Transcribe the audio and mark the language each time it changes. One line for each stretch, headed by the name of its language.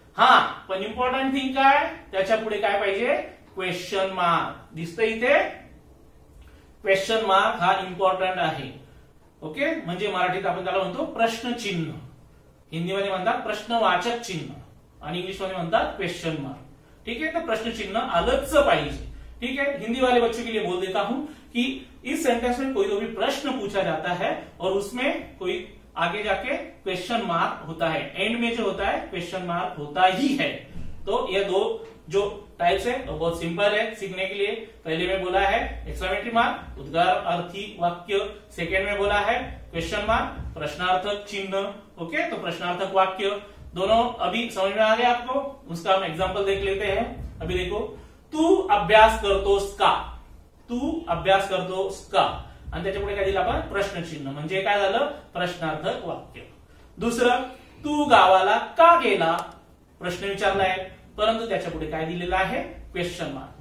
Marathi: हा, पण important thing काय, त्याच्या पुढे काय पाहिजे, क्वेश्चन मार्क. दिसतंय इथे क्वेश्चन मार्क, हा इम्पॉर्टंट आहे. ओके, म्हणजे मराठीत आपण त्याला म्हणतो प्रश्नचिन्ह, हिंदीमध्ये म्हणतात प्रश्नवाचक चिन्ह आणि इंग्लिशमध्ये म्हणतात क्वेश्चन मार्क.
Hindi: ठीक है,
Marathi: तो प्रश्नचिन्ह आलंच पाहिजे.
Hindi: ठीक है, हिंदी वाले बच्चों के लिए बोल देता हूं कि इस सेंटेंस में कोई तो भी प्रश्न पूछा जाता है और उसमें कोई आगे जाके क्वेश्चन मार्क होता है, एंड में जो होता है क्वेश्चन मार्क होता ही है. तो ये दो जो टाइप्स है वो बहुत सिंपल है सीखने के लिए. पहले में बोला है एक्सक्लेमेटरी मार्क, उद्गारार्थी वाक्य. सेकेंड में बोला है क्वेश्चन मार्क, प्रश्नार्थक चिन्ह. ओके, तो प्रश्नार्थक वाक्य दोनों अभी समझ में आ गया आपको. उसका हम एग्जाम्पल देख लेते हैं. अभी देखो,
Marathi: तू अभ्यास करतोस का, तू अभ्यास करतोस का, आणि त्याच्या पुढे काय दिलं आपण, प्रश्नचिन्ह. म्हणजे काय झालं, प्रश्नार्थक वाक्य. दुसरं, तू गावाला का गेला, प्रश्न विचारलाय परंतु त्याच्या पुढे काय दिलेलं आहे, क्वेश्चन मार्क.